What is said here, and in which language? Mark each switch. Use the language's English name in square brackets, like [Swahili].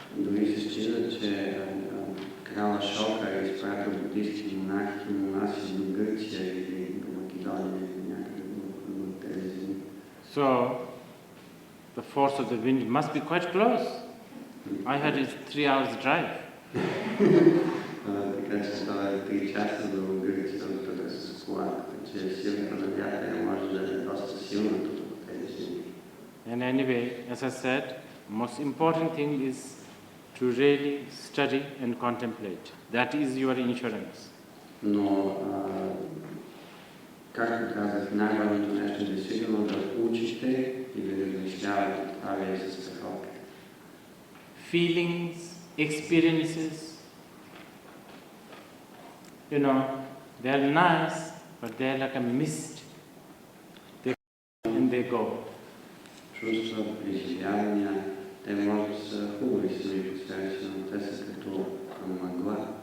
[Bulgarian] Дори се счита, че крал Ашока е изпратил буддийски монаси до Гърция или до Македония или някъде до тези земи. [English] So the force of the wind must be quite close. I had it 3 hours drive. [Bulgarian] Така че това е 3 часа до Гърция да с кола, така че силата на вятъра може да е доста силна тук в тези земи. [English] And anyway, as I said, most important thing is to really study and contemplate. That is your insurance. [Bulgarian] Но, както казах, най-важното нещо е действително да учите и да размишлявате. Това ви е за страховка. [English] Feelings, experiences, they're nice, but they're like a mist. They come and they go. [Bulgarian] Чувства, преживявания, те може да са хубави сами по себе си, но те са като мъгла.